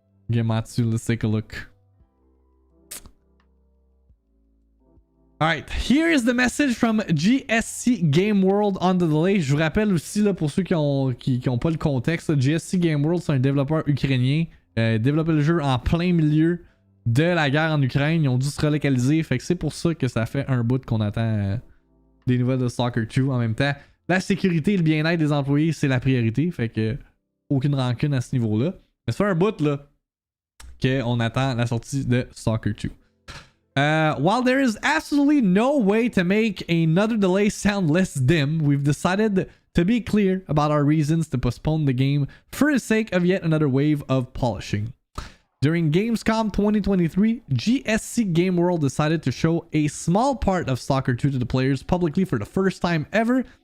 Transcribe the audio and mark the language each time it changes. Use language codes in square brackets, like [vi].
[en] Gematsu, let's take a look. Alright, here is the message from GSC Game World on the delay. [fr] Je vous rappelle aussi, là, pour ceux qui ont pas le contexte, là, GSC Game World, c'est un développeur ukrainien. Développé le jeu en plein milieu de la guerre en Ukraine. Ils ont dû se relocaliser. Fait que c'est pour ça que ça fait un bout qu'on attend des nouvelles de S.T.A.L.K.E.R 2. En même temps, la sécurité et le bien-être des employés, c'est la priorité. Fait que aucune rancune à ce niveau-là. Mais ça fait un bout, là, qu'on attend la sortie de S.T.A.L.K.E.R 2. [en] While there is absolutely no way to make another delay sound less dim, we've decided to be clear about our reasons to postpone the game for the sake of yet another wave of polishing. During Gamescom 2023, GSC Game World decided to show a small part of S.T.A.L.K.E.R 2 to the players publicly for the first time ever.